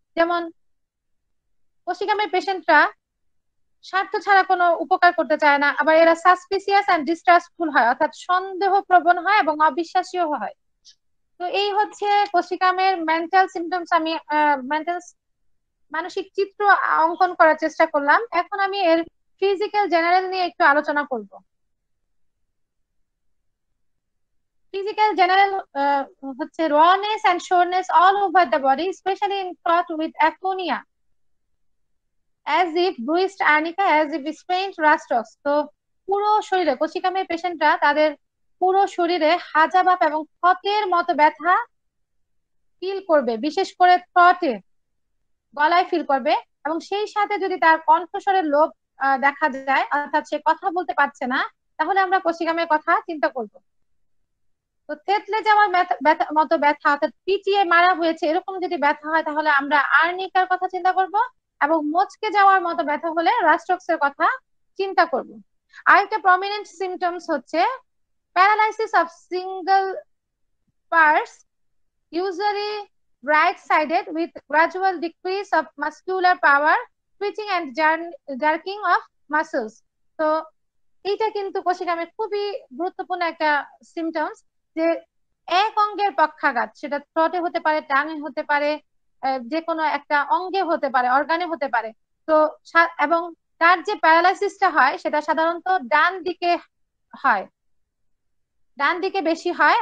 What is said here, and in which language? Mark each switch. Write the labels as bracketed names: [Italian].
[Bangla] যেমন কোষ্ঠিকামের পেশেন্টরা স্বার্থ ছাড়া কোনো উপকার করতে চায় না, আবার এরা সাসপিসিয়াস এন্ড ডিস্ট্রাস্টফুল হয়, অর্থাৎ সন্দেহ প্রবণ হয় এবং অবিশ্বাসীয় হয়। তো এই হচ্ছে কোষ্ঠিকামের মেন্টাল সিমটমস। আমি মেন্টাল মানসিক চিত্র অঙ্কন করার চেষ্টা করলাম। এখন আমি এর ফিজিক্যাল জেনারেল নিয়ে একটু আলোচনা করব। ফিজিক্যাল জেনারেল হচ্ছে [English] rawness and soreness all over the body, especially in clot with acronia, as if bruised arnica, as if sprained rastos। [Bangla] তো পুরো শরীরে কোষ্ঠিকামের পেশেন্টরা তাদের পুরো শরীরে হাজাবাপ এবং ক্ষতের মতো ব্যথা ফিল করবে, বিশেষ করে ঠোঁটে, গলায় ফিল করবে। এবং সেই সাথে যদি তার কণ্ঠস্বরের লোভ দেখা যায়, অর্থাৎ সে কথা বলতে পারছে না, তাহলে আমরা কোষ্ঠিকামের কথা চিন্তা করব। তো থেতলে যাওয়ার মতো ব্যথা, অর্থাৎ পিটিয়ে মারা হয়েছে এরকম যদি ব্যথা হয় তাহলে আমরা আর্নিকার কথা চিন্তা করব। এবং মচকে যাওয়ার মতো ব্যথা হলে রাস্টক্স এর কথা চিন্তা করব। আরেকটা প্রমিনেন্ট সিমটমস হচ্ছে [English] Paralysis of single parts, usually right sided with gradual decrease of muscular power, twitching and jerking of muscles. [Bangla] তো এইটা কিন্তু কোষিকামের খুবই গুরুত্বপূর্ণ একটা সিমটমস, যে এক অঙ্গের পক্ষাঘাত, সেটা থ্রোটে হতে পারে, টাঙে হতে পারে, যে কোনো একটা অঙ্গে হতে পারে, অর্গানে হতে পারে। তো এবং তার যে প্যারালাইসিসটা হয় সেটা সাধারণত ডান দিকে হয়, ডান দিকে বেশি হয়।